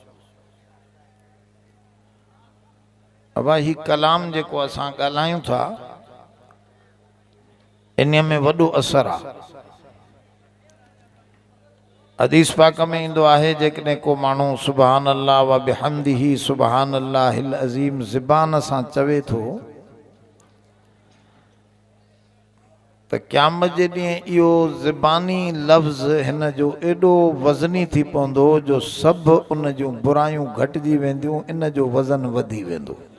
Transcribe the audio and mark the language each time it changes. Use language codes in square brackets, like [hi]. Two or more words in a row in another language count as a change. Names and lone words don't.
[sd] अबा ही कलाम जेको असां ॻाल्हायूं था, इन में वॾो असर आहे। हदीस पाक में इंदो आहे, जेकॾहिं को माण्हू [ar] سبحان الله وبحمده سبحان الله العظيم [sd] ज़बान सां चवे थो त क़यामत जे ॾींहुं इहो ज़बानी लफ़्ज़ हिन जो एॾो वज़नी थी पवंदो जो सभु उन जूं बुरायूं घटिजी वेंदियूं, इन जो वज़न वधी वेंदो।